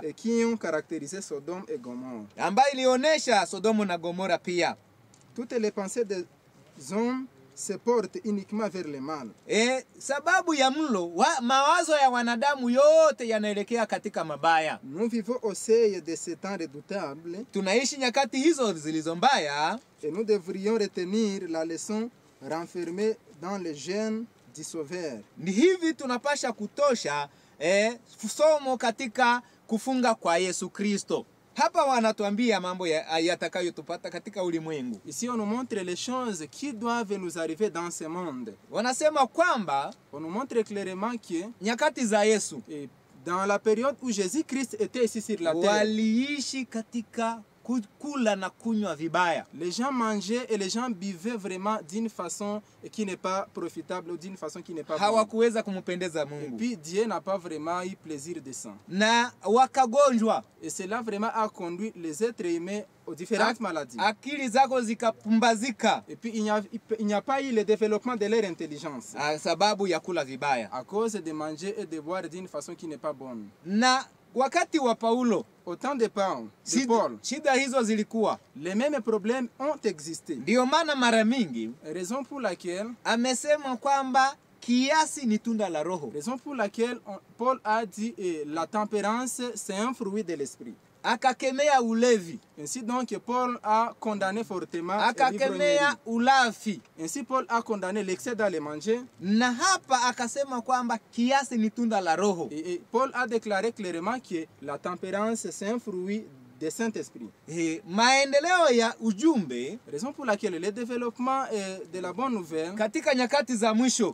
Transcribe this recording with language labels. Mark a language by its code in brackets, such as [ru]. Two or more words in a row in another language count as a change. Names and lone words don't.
[fr] Et qui ont caractérisé Sodome et Gomorrhe. [sw] ambayo ilionyesha Sodomu na Gomora pia. [fr] Toutes les pensées des hommes se portent uniquement vers le mal. [sw] Sababu ya mlo mawazo ya wanadamu yote yanaelekea katika mabaya. [fr] Nous vivons au seuil de ces temps redoutables [sw] Tunaishi nyakati hizo zilizo mbaya, [fr] et nous devrions retenir la leçon renfermée dans le gène du Sauveur. [sw] ni hivi tunapasha kutosha somo katika kufunga kwa Yesu Kristo. Hapa wanatuambia mambo yatakayotupata katika ulimwengu. [fr] Ici on nous montre les choses qui doivent nous arriver dans ce monde. [sw] Wanasema kwamba [fr] On nous montre clairement que [sw] nyakati za Yesu [fr] dans la période où Jésus-Christ était ici sur la terre, [sw] waliishi katika kula na kunywa vibaya. [fr] les gens mangeaient et les gens buvaient vraiment d'une façon qui n'est pas profitable ou d'une façon qui n'est pas bonne. [sw] Hawakuweza kumpendeza [fr] Et [sw] Mungu. [fr] puis Dieu n'a pas vraiment eu plaisir de ça. [sw] Na wakagonjwa, [fr] Et cela vraiment a conduit les êtres humains aux différentes maladies. [sw] akili zako zikapumbazika [fr] Et puis il n'y a pas eu le développement de leur intelligence [sw] sababu ya kula vibaya. [fr] à cause de manger et de boire d'une façon qui n'est pas bonne. [sw] Na wakati wa Paulo [fr] Au temps de Paul, [sw] shida hizo zilikuwa. [fr] les mêmes problèmes ont existé. [sw] Ndio maana mara mingi [fr] Raison pour laquelle [sw] amesema kwamba kiasi ni tunda la Roho. [fr] Paul a dit la tempérance c'est un fruit de l'esprit. [sw] Akakemea ulevi, [fr] Ainsi donc Paul a condamné fortement [sw] akakemea ulafi, [fr] Ainsi Paul a condamné l'excès dans le manger. [sw] na hapa akasema kwamba kiasi ni tunda la Roho. [fr] Et Paul a déclaré clairement que la tempérance c'est un fruit du Saint-Esprit. [sw] Maendeleo ya ujumbe [fr] Raison pour laquelle le développement de la bonne nouvelle [sw] katika nyakati za mwisho,